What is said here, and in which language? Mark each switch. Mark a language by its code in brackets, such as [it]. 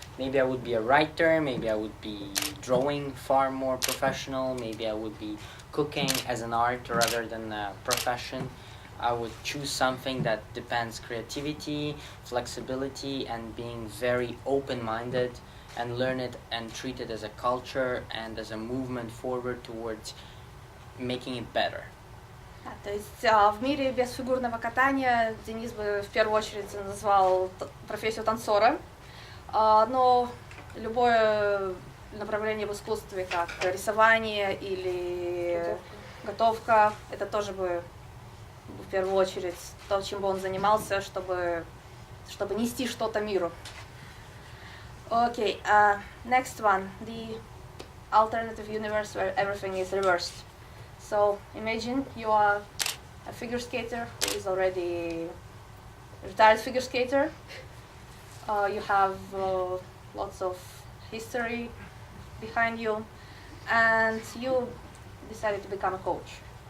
[en] Maybe I would be a writer, maybe I would be drawing far more professional, maybe I would be cooking as an art rather than a profession. I would choose something that depends creativity, flexibility, and being very open-minded, and learn it and treat it as a culture and as a movement forward towards making it better. [ru] То есть в мире без фигурного катания Денис бы в первую очередь назвал профессию танцора, но любое направление в искусстве, как рисование или готовка, это тоже бы в первую очередь, то, чем бы он занимался, чтобы нести что-то миру. [en] Okay, next one, the alternative universe where everything is reversed. So imagine you are a figure skater who is already a retired figure skater. You have lots of history behind you, and you decided to become a coach.